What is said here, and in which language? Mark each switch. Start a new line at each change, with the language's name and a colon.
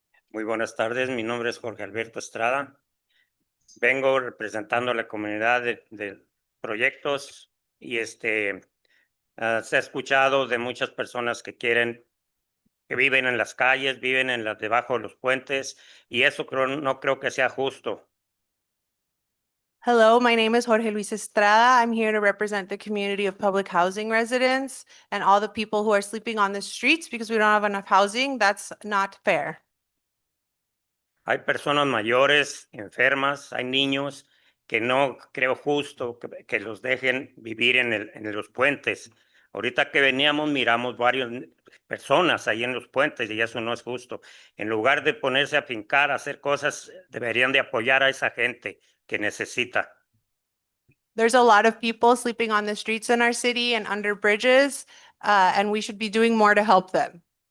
Spanish: Muy buenas tardes, mi nombre es Jorge Alberto Estrada. Vengo representando a la comunidad de proyectos y se ha escuchado de muchas personas que viven en las calles, viven debajo de los puentes y eso no creo que sea justo.
English: Hello, my name is Jorge Luis Estrada. I'm here to represent the community of public housing residents and all the people who are sleeping on the streets because we don't have enough housing. That's not fair.
Spanish: Hay personas mayores, enfermas, hay niños que no creo justo que los dejen vivir en los puentes. Ahorita que veníamos miramos varias personas ahí en los puentes y eso no es justo. En lugar de ponerse a fincar, a hacer cosas, deberían de apoyar a esa gente que necesita.
English: There's a lot of people sleeping on the streets in our city and under bridges, and we should be doing more to help them.